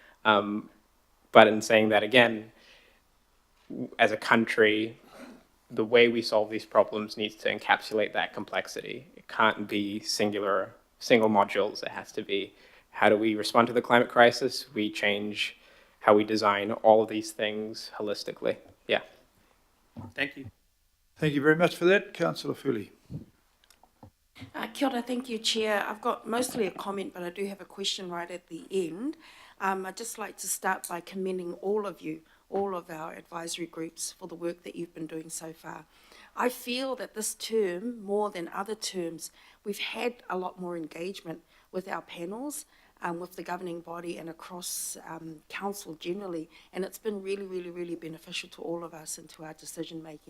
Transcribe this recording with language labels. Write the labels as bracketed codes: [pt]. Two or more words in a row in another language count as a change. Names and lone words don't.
[en] But in saying that again, as a country, the way we solve these problems needs to encapsulate that complexity. It can't be single modules. It has to be, how do we respond to the climate crisis? We change how we design all of these things holistically. Yeah. Thank you. Thank you very much for that, Councillor Fuli. [mi] Kia ora, [en] thank you, Chair. I've got mostly a comment, but I do have a question right at the end. I'd just like to start by commending all of you, all of our advisory groups, for the work that you've been doing so far. I feel that this term, more than other terms, we've had a lot more engagement with our panels, with the governing body and across council generally, and it's been really, really, really beneficial to all of us and to our decision making.